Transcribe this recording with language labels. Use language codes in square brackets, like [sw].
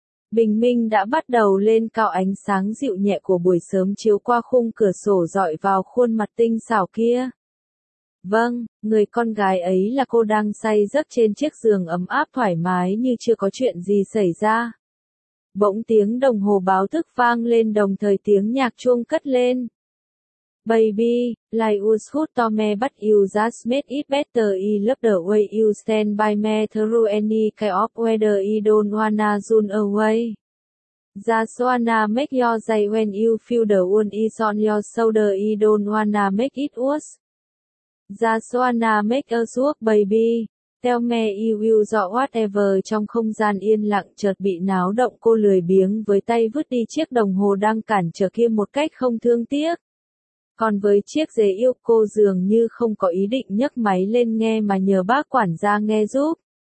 [vi] Bình minh đã bắt đầu lên cao ánh sáng dịu nhẹ của buổi sớm chiếu qua khung cửa sổ rọi vào khuôn mặt tinh xảo kia. Vâng, người con gái ấy là cô đang say giấc trên chiếc giường ấm áp thoải mái như chưa có chuyện gì xảy ra. Bỗng tiếng đồng hồ báo thức vang lên đồng thời tiếng nhạc chuông cất lên. [en] Baby, like us who to me but you just made it better I love the way you stand by me through any kind of weather I don't wanna run away. Just wanna make your day when you feel the wound is on your shoulder I don't wanna make it worse. Just wanna make us work baby. Tell me you will do whatever [vi] trong không gian yên lặng chợt bị náo động cô lười biếng với tay vứt đi chiếc đồng hồ đang cản trở kia một cách không thương tiếc. Còn với chiếc dế yêu cô dường như không có ý định nhấc máy lên nghe mà nhờ bác quản gia nghe giúp.